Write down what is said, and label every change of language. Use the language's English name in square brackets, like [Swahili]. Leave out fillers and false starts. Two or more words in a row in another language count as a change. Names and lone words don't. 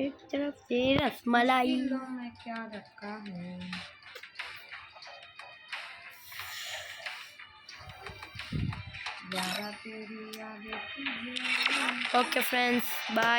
[Telugu] రస్మలాయి. [Hindi] क्या रखा है यारा तेरी यादें तुझे [English] okay friends bye.